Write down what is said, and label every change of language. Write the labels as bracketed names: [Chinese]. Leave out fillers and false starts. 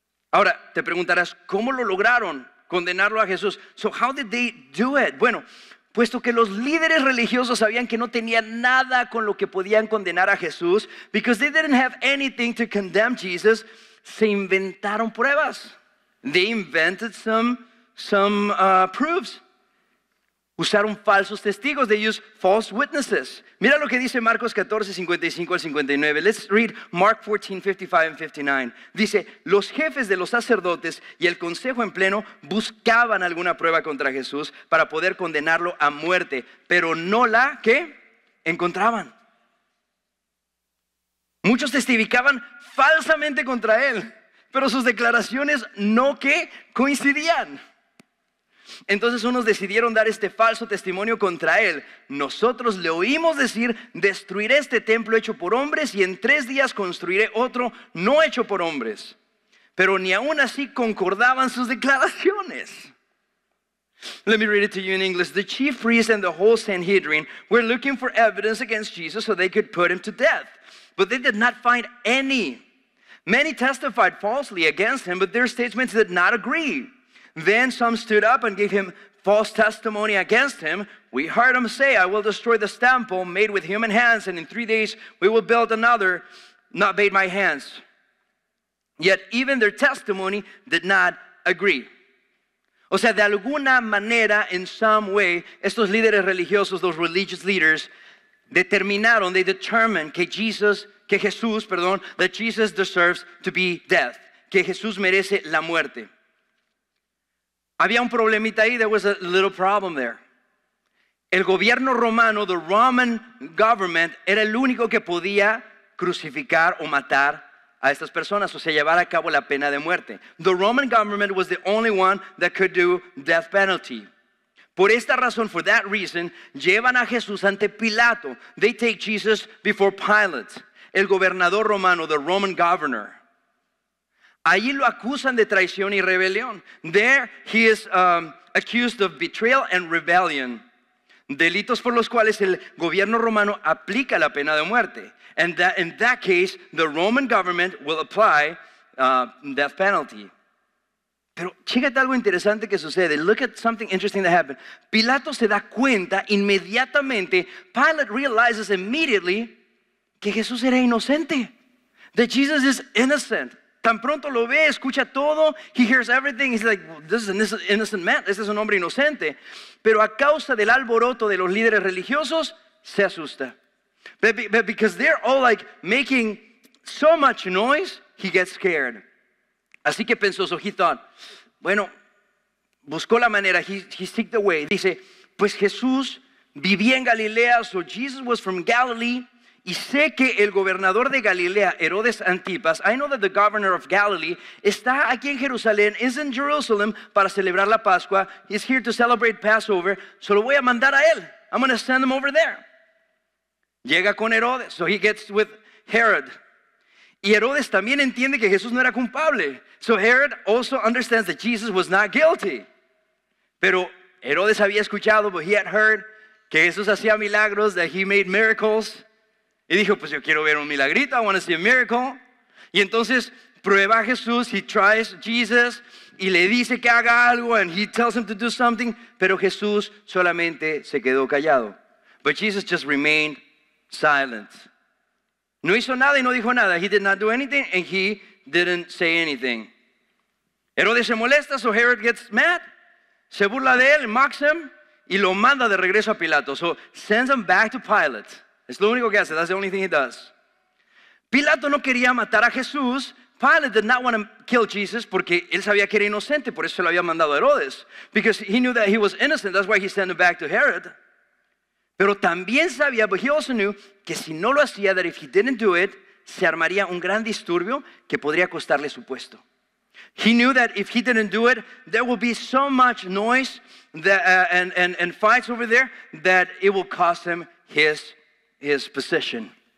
[Spanish] Ahora, te preguntarás, ¿cómo lo lograron condenarlo a Jesús? [English] So how did they do it? [Spanish] Bueno, puesto que los líderes religiosos sabían que no tenían nada con lo que podían condenar a Jesús, [English] because they didn't have anything to condemn Jesus, [Spanish] se inventaron pruebas. [English] They invented some proofs. [Spanish] Usaron falsos testigos. [English] They used false witnesses. [Spanish] Mira lo que dice Marcos 14, 55 al 59. [English] Let's read Mark 14, 55 and 59. [Spanish] Dice, los jefes de los sacerdotes y el consejo en pleno buscaban alguna prueba contra Jesús para poder condenarlo a muerte, pero no la que encontraban. Muchos testificaban falsamente contra él, pero sus declaraciones no que coincidían. Entonces unos decidieron dar este falso testimonio contra él. Nosotros le oímos decir, destruiré este templo hecho por hombres y en 3 días construiré otro no hecho por hombres. Pero ni aún así concordaban sus declaraciones. [English] Let me read it to you in English. The chief priests and the whole Sanhedrin were looking for evidence against Jesus so they could put him to death. But they did not find any. Many testified falsely against him, but their statements did not agree. Then some stood up and gave him false testimony against him. We heard him say, I will destroy this temple made with human hands, and in 3 days we will build another not made by hands. Yet even their testimony did not agree. [Spanish] O sea, de alguna manera, [English] in some way, [Spanish] estos líderes religiosos, los [English] religious leaders, they determined [Spanish] que Jesús, [English] that Jesus deserves to be dead, [Spanish] que Jesús merece la muerte. Había un problemita ahí, [English] there was a little problem there. [Spanish] El gobierno romano, [English] the Roman government, [Spanish] era el único que podía crucificar o matar a estas personas, o sea, llevar a cabo la pena de muerte. [English] The Roman government was the only one that could do death penalty. [Spanish] Por esta razón, [English] for that reason, [Spanish] llevan a Jesús ante Pilato. [English] They take Jesus before Pilate, [Spanish] el gobernador romano, [English] the Roman governor. [Spanish] Allí lo acusan de traición y rebelión. [English] There he is accused of betrayal and rebellion. [Spanish] Delitos por los cuales el gobierno romano aplica la pena de muerte. [English] And that, in that case, the Roman government will apply death penalty. [Spanish] Pero chécate algo interesante que sucede. [English] Look at something interesting that happened. [Spanish] Pilato se da cuenta inmediatamente. [English] Pilate realizes immediately [Spanish] que Jesús era inocente. [English] That Jesus is innocent. [Spanish] Tan pronto lo ve, escucha todo, [English] he hears everything, he's like, this is an innocent man, [Spanish] este es un hombre inocente. Pero a causa del alboroto de los líderes religiosos, se asusta. [English] But because they're all like making so much noise, he gets scared. [Spanish] Así que pensó, [English] so he thought, [Spanish] bueno, buscó la manera, [English] he seeked the way. [Spanish] Dice, pues Jesús vivía en Galilea, [English] so Jesus was from Galilee. [Spanish] Y sé que el gobernador de Galilea, Herodes Antipas, [English] I know that the governor of Galilee, [Spanish] está aquí en Jerusalén, [English] is in Jerusalem [Spanish] para celebrar la Pascua. [English] He's here to celebrate Passover. So [Spanish] lo voy a mandar a él. [English] I'm going to send him over there. [Spanish] Llega con Herodes, [English] so he gets with Herod. [Spanish] Y Herodes también entiende que Jesús no era culpable. [English] So Herod also understands that Jesus was not guilty. [Spanish] Pero Herodes había escuchado, [English] but he had heard [Spanish] que Jesús hacía milagros, [English] that he made miracles. [Spanish] Y dijo, pues yo quiero ver un milagrito, [English] I want to see a miracle. [Spanish] Y entonces prueba a Jesús, [English] he tries Jesus [Spanish] y le dice que haga algo [English] and he tells him to do something, [Spanish] pero Jesús solamente se quedó callado. [English] But Jesus just remained silent. [Spanish] No hizo nada y no dijo nada. [English] He did not do anything and he didn't say anything. [Spanish] Herodes se molesta, [English] so Herod gets mad, [Spanish] se burla de él, [English] mocks him [Spanish] y lo manda de regreso a Pilato. [English] So sends him back to Pilate. [Spanish] Es lo único que hace. [English] That's the only thing he does. [Spanish] Pilato no quería matar a Jesús. [English] Pilate did not want to kill Jesus [Spanish] porque él sabía que era inocente. Por eso se lo había mandado a Herodes. [English] Because he knew that he was innocent. That's why he sent him back to Herod. [Spanish] Pero también sabía, [English] but he also knew, [Spanish] que si no lo hacía, [English] that if he didn't do it, [Spanish] se armaría un gran disturbio que podría costarle su puesto. [English] He knew that if he didn't do it, there will be so much noise that, and fights over there that it will cost him his position.